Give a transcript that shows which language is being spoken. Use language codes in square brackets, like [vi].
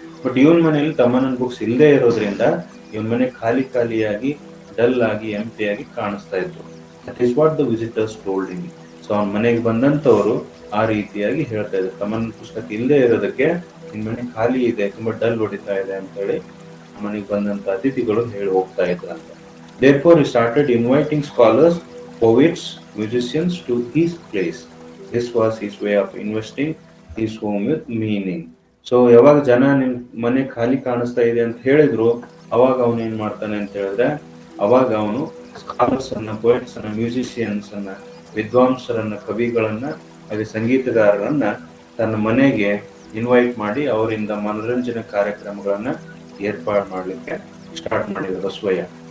[kn] But ಇವನ್ ಮನೆಯಲ್ಲಿ ತಮ್ಮಣ್ಣನ books ಇಲ್ಲದೆ ಇರೋದ್ರಿಂದ ಇವನ್ ಮನೆ ಖಾಲಿ ಖಾಲಿಯಾಗಿ, ಡಲ್ ಆಗಿ, ಎಂಟಿ ಆಗಿ ಕಾಣಿಸ್ತಾ ಇತ್ತು. [en] That is what the visitors told him. [kn] So ಅವನ ಮನೆಗೆ ಬಂದಂತವರು ಆ ರೀತಿಯಾಗಿ ಹೇಳ್ತಾ ಇದ್ದಾರೆ, ತಮ್ಮನ ಪುಸ್ತಕ ಇಲ್ಲದೆ ಇರೋದಕ್ಕೆ ನಿಮ್ ಮನೆ ಖಾಲಿ ಇದೆ, ತುಂಬಾ ಡಲ್ ಹೊಡಿತಾ ಇದೆ ಅಂತ ಹೇಳಿ ಮನೆಗೆ ಬಂದಂತ ಅತಿಥಿಗಳು ಹೇಳಿ ಹೋಗ್ತಾ ಇದ್ರು ಅಂತ. [en] Therefore he started inviting scholars, poets, musicians to his place. This was his way of investing his home with meaning. [kn] So ಯಾವಾಗ ಜನ ನಿಮ್ ಮನೆ ಖಾಲಿ ಕಾಣಿಸ್ತಾ ಇದೆ ಅಂತ ಹೇಳಿದ್ರು, ಅವಾಗ ಅವನು ಏನ್ ಮಾಡ್ತಾನೆ ಅಂತ ಹೇಳಿದ್ರೆ, ಅವಾಗ ಅವನು ಸ್ಕಾಲರ್ಸ್ ಅನ್ನ, ಪೋಯಟ್ಸ್ ಅನ್ನ, ಮ್ಯೂಸಿಷಿಯನ್ಸ್ ಅನ್ನ, ವಿದ್ವಾಂಸರನ್ನ, ಕವಿಗಳನ್ನ, ಹಾಗೆ ಸಂಗೀತಗಾರರನ್ನ ತನ್ನ ಮನೆಗೆ ಇನ್ವೈಟ್ ಮಾಡಿ ಅವರಿಂದ ಮನೋರಂಜನೆ ಕಾರ್ಯಕ್ರಮಗಳನ್ನ ಏರ್ಪಾಡು ಮಾಡ್ಲಿಕ್ಕೆ ಸ್ಟಾರ್ಟ್ ಮಾಡಿದ ಬಸವಯ್ಯ.